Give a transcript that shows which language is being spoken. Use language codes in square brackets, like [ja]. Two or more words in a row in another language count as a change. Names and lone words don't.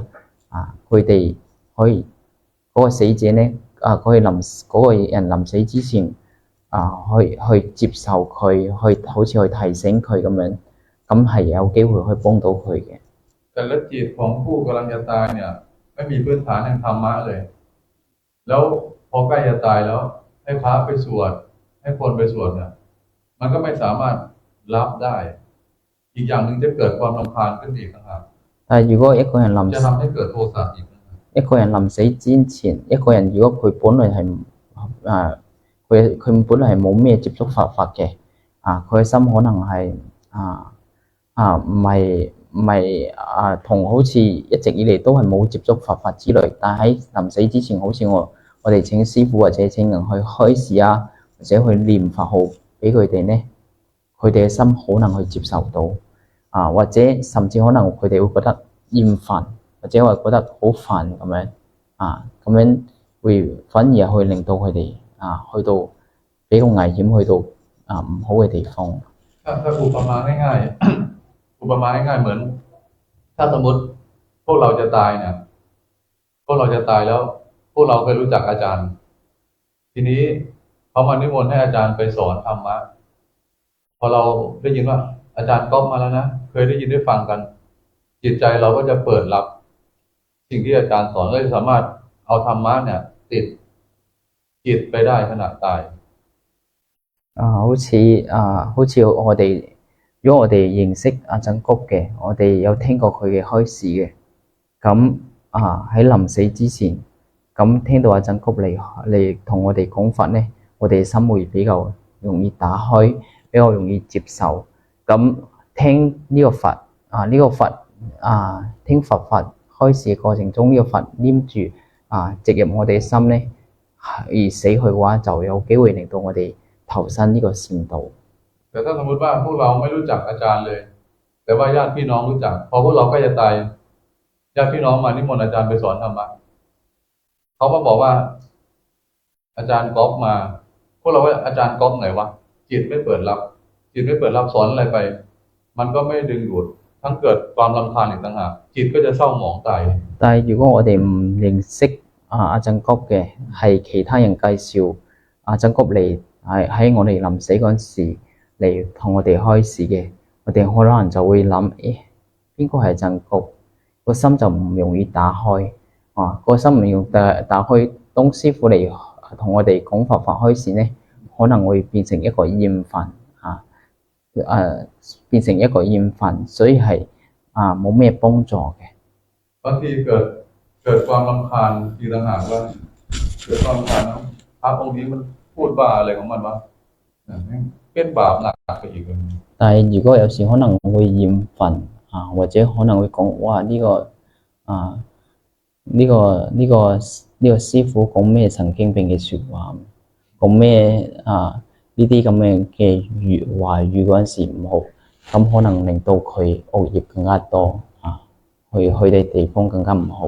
[yue] 佢哋可以嗰個死者咧嗰個人臨死之前去接受佢，去好似去提醒佢咁樣，咁係有機會去幫到佢嘅。 [th] แต่ละจิตของผู้กำลังจะตายเนี่ยไม่มีพื้นฐานแห่งธรรมะเลยแล้วพอใกล้จะตายแล้วให้พระไปสวดให้คนไปสวดเนี่ยมันก็ไม่สามารถรับได้อีกอย่างหนึ่งจะเกิดความรำคาญขึ้นอีกนะครับ [yue] 但係如果一個人 [th] จะทำให้เกิดโทสะอีก [yue] 一個人臨死之前，一個人如果佢本來係佢本來係冇咩接觸佛法嘅，佢嘅心可能係唔係同好似一直以嚟都係冇接觸佛法之類，但喺臨死之前，好似我哋請師傅或者請人去開示或者去念佛號俾佢哋咧，佢哋嘅心可能去接受到，或者甚至可能佢哋會覺得厭煩。或者我覺得好煩咁樣咁樣會反而去令到佢哋去到比較危險，去到唔好嘅地方。 [th] ถ้าอุปมาง่ายๆอุปมาง่ายๆเหมือนถ้าสมมติพวกเราจะตายเนี่ยพวกเราจะตายแล้วพวกเราเคยรู้จักอาจารย์ทีนี้เขามานิมนต์ให้อาจารย์ไปสอนธรรมะพอเราได้ยินว่าอาจารย์ก๊อฟมาแล้วนะเคยได้ยินได้ฟังกันจิตใจเราก็จะเปิดรับสิ่งที่อาจารย์สอนก็จะสามารถเอาธรรมะเนี่ยติดจิตไปได้ขณะตาย [yue] 好似如果我哋認識阿曾谷嘅，我哋有聽過佢嘅開示嘅，咁喺臨死之前，咁聽到阿曾谷嚟同我哋講法咧，我哋心會比較容易打開，比較容易接受。咁聽呢個佛聽佛法開示嘅過程中，呢個佛黏住植入我哋嘅心咧，而死去嘅話，就有機會令到我哋投身呢個善道。 [th] แต่ถ้าสมมติว่าพวกเราไม่รู้จักอาจารย์เลยแต่ว่าญาติพี่น้องรู้จักพอพวกเราใกล้จะตายญาติพี่น้องมานิมนต์อาจารย์ไปสอนธรรมะเขามาบอกว่าอาจารย์ก๊อฟมาพวกเราว่าอาจารย์ก๊อฟไหนวะจิตไม่เปิดรับสอนอะไรไปมันก็ไม่ดึงดูดทั้งเกิดความรำคาญอีกต่างหากจิตก็จะเศร้าหมองตาย [yue] 但係如果我哋唔認識阿曾谷嘅，係其他人介紹阿曾谷嚟喺我哋臨死嗰陣時嚟同我哋開示嘅，我哋可能就會諗，邊個係曾谷？個心就唔容易打開，個心唔容易打開。當師傅嚟同我哋講佛法開示呢，可能會變成一個厭煩變成一個厭煩，所以係冇咩幫助嘅。 [th] บางทีเกิดความรำคาญอีกต่างหากว่าเกิดความรำคาญนะพระองค์นี้มันพูดบ้าอะไรของมันวะเป็นบาปหนักไปอีกเลย [yue] 但係如果有時可能會厭煩或者可能會講哇呢個師傅講咩神經病嘅説話，講咩呢啲咁樣嘅話語嗰陣時唔好，咁可能令到佢惡業更加多去嘅地方更加唔好。